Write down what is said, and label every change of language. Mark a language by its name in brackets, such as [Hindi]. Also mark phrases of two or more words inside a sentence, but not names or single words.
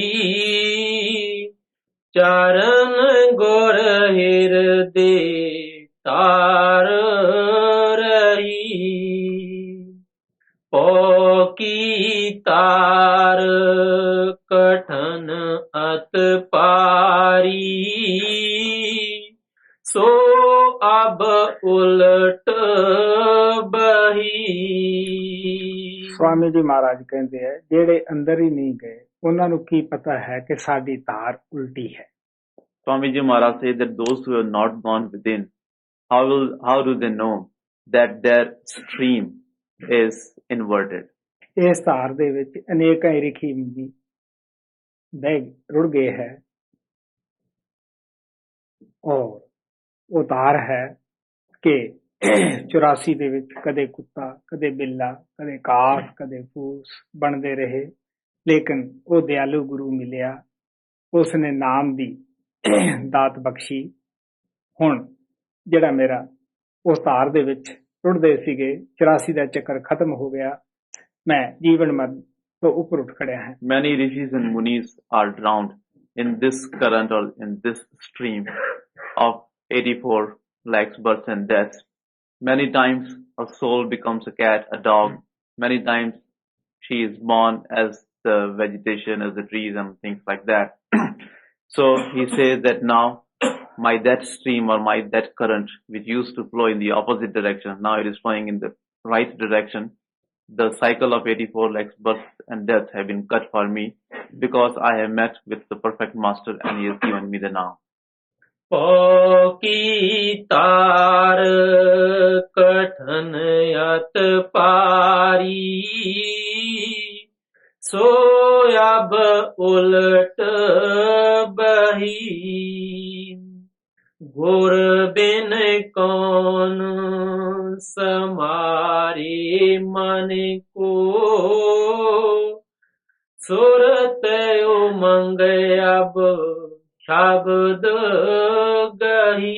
[Hindi] चारन गुर हिरदे तार रही, पो की तार कठिन अति पारी, सो अब उलट बही। [Punjabi] ਸਵਾਮੀ ਜੀ ਮਹਾਰਾਜ ਕਹਿੰਦੇ ਹੈ ਜਿਹੜੇ ਅੰਦਰ ਹੀ ਨਹੀਂ ਗਏ ਉਹਨਾਂ ਨੂੰ ਕੀ ਪਤਾ ਹੈ ਕਿ ਸਾਡੀ ਧਾਰ ਉਲਟੀ ਹੈ। [English] Swami Ji Maharaj says that those who have not gone within, how do they know that their stream is inverted? [Punjabi] ਇਸ ਧਾਰ ਦੇ ਵਿੱਚ ਅਨੇਕਾਂ ਰਿਖੀ ਮੁਨੀ ਬਹਿ ਰੁੜ ਗਏ ਹੈ ਔਰ ਉਹ ਧਾਰ ਹੈ ਕਿ 84 ਦੇ ਵਿੱਚ ਕਦੇ ਕੁੱਤਾ, ਕਦੇ ਬਿੱਲਾ, ਕਦੇ ਕਾਸ, ਕਦੇ ਫੂਸ ਬਣਦੇ ਰਹੇ, ਲੇਕਿਨ ਉਹ ਦਿਆਲੂ ਗੁਰੂ ਮਿਲਿਆ, ਉਸਨੇ ਨਾਮ ਦੀ ਦਾਤ ਬਖਸ਼ੀ। ਹੁਣ ਜਿਹੜਾ ਮੇਰਾ ਉਸ ਧਾਰ ਦੇ ਵਿੱਚ ਰੁੜਦੇ ਸੀਗੇ 84 ਦਾ ਚੱਕਰ ਖਤਮ ਹੋ ਗਿਆ, ਮੈਂ ਜੀਵਨ ਮਰਨ ਤੋਂ ਉੱਪਰ ਉੱਠ ਖੜਿਆ ਹਾਂ। [English] Many rishis and munis are drowned in this current or in this stream of 84 lakhs births and deaths. Many times a soul becomes a cat, a dog. Many times she is born as the vegetation, as the trees and things like that. So he says that now my that stream or my that current which used to flow in the opposite direction, now it is flowing in the right direction. The cycle of 84 lakhs births and deaths have been cut for me because I have met with the perfect master and he has given me the now. [Hindi] पो की तार कठिन अति पारी, सो अब उलट बही, गुर बिन कौन समारे मन को, सुरत उमंग अब शब्द गही।